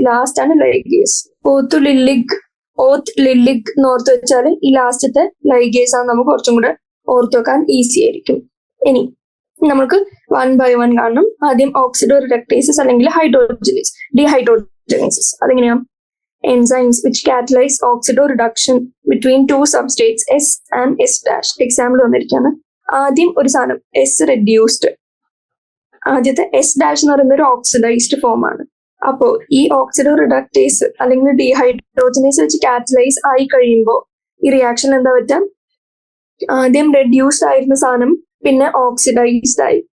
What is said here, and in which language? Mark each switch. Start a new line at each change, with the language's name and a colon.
Malayalam: Last ആണ് ligase. ഓത്ത് ലില്ലിഗ് എന്ന് ഓർത്ത് വെച്ചാൽ ഈ ലാസ്റ്റത്തെ ലൈഗേസ് ആണ് നമുക്ക് കുറച്ചും കൂടെ ഓർത്ത് വെക്കാൻ ഈസി ആയിരിക്കും. ഇനി നമുക്ക് 1 by 1 കാണണം. ആദ്യം ഓക്സിഡോ റിഡക്ടേസസ് അല്ലെങ്കിൽ ഡീഹൈഡ്രോജനേസസ്. അതെങ്ങനെയാ?
English: enzymes which catalyze oxido-reduction between 2 substrates S and S'.
Malayalam: Example വന്നിരിക്കുകയാണ്. ആദ്യം ഒരു സാധനം S reduced. ആദ്യത്തെ S' എന്ന് പറയുന്ന ഒരു ഓക്സിഡൈസ്ഡ് ഫോം ആണ്. അപ്പോ ഈ ഓക്സിഡോ റിഡക്ടേസ് അല്ലെങ്കിൽ ഡീഹൈഡ്രോജനേസ് വെച്ച് കാറ്റലൈസ് ആയി കഴിയുമ്പോൾ ഈ റിയാക്ഷൻ എന്താ പറ്റുക? ആദ്യം റെഡ്യൂസ്ഡ് ആയിരുന്ന സാധനം പിന്നെ ഓക്സിഡൈസ്ഡ് ആയി.